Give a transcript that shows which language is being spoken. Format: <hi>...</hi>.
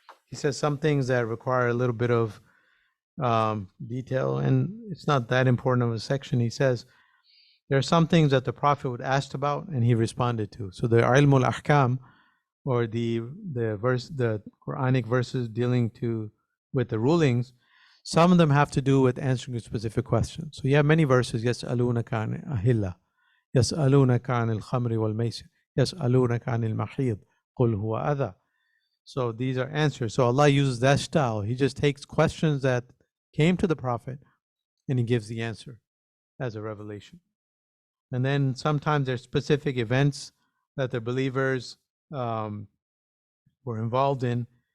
<en>He says some things that require a little bit of detail, and it's not that important of a section. He says there are some things that the Prophet would ask about and he responded to. So the ilmul ahkam, or the Quranic verses dealing with the rulings, some of them have to do with answering a specific question. So you have many verses,</en> <ar>يسألونك عن أهلة, يسألونك عن الخمر والميسر, يسألونك عن المحيض, قل هو أذى.</ar> <en>So these are answers. So Allah uses that style. He just takes questions that came to the Prophet and he gives the answer as a revelation. And then sometimes there's specific events that the believers were involved in.</en>